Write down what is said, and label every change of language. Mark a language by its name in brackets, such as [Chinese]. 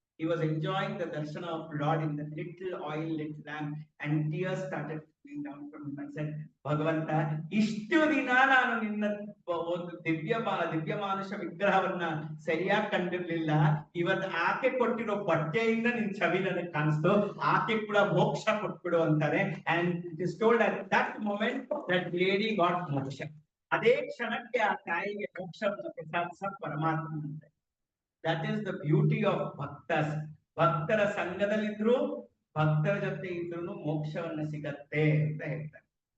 [English] He was enjoying the darshana of Lord in the little oil lit lamp, and tears started flowing down from him and said, [Kannada] ಭಗವಂತ, ಇಷ್ಟು ದಿನ ನಾನು ನಿನ್ನ ಒಂದು ದಿವ್ಯ ಮಾನುಷ ವಿಗ್ರಹವನ್ನ ಸರಿಯಾಗಿ ಕಂಡಿರ್ಲಿಲ್ಲ, ಇವತ್ತು ಆಕೆ ಕೊಟ್ಟಿರೋ ಬಟ್ಟೆಯಿಂದ ನಿನ್ ಛವಿ ನನಗೆ ಕಾಣಿಸ್ತು, ಆಕೆ ಕೂಡ ಮೋಕ್ಷ ಕೊಟ್ಬಿಡು ಅಂತಾರೆ. [English] and it is told at that moment that lady got moksha. [Kannada] ಅದೇ ಕ್ಷಣಕ್ಕೆ ಆ ತಾಯಿಗೆ ಮೋಕ್ಷವನ್ನು ಪ್ರಸಾದಿಸ ಪರಮಾತ್ಮ ಅಂತಾರೆ. [English] That is the beauty of bhaktas. [Kannada] ಭಕ್ತರ ಸಂಘದಲ್ಲಿದ್ರು, ಭಕ್ತರ ಜೊತೆ ಇದ್ರು ಮೋಕ್ಷವನ್ನ ಸಿಗತ್ತೆ ಅಂತ ಹೇಳ್ತಾರೆ.